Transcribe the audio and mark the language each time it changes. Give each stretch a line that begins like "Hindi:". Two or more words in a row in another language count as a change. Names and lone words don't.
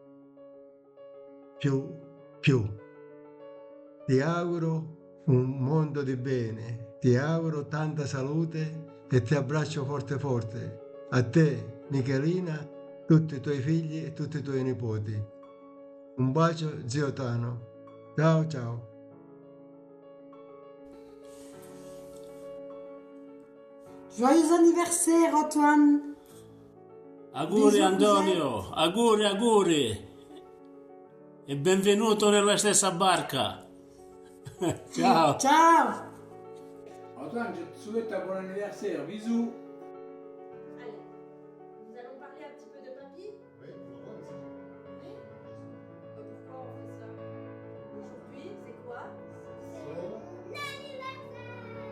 Italian: Ti auguro un mondo di bene, ti auguro tanta salute e ti abbraccio forte forte. A te, Michelina, tutti i tuoi figli e tutti i tuoi nipoti. Un bacio, zio Tano. Ciao ciao.
French: Joyeux anniversaire, Antoine.
Italian: Auguri
French: Bisous,
Italian: Antonio, auguri, auguri. E benvenuto nella stessa barca. Ciao. Ciao.
French: Antoine, je te souhaite un bon anniversaire. Bisous. Allez, nous allons parler un petit peu de papy. Oui, pourquoi on fait ça? Aujourd'hui, c'est quoi? C'est l'anniversaire.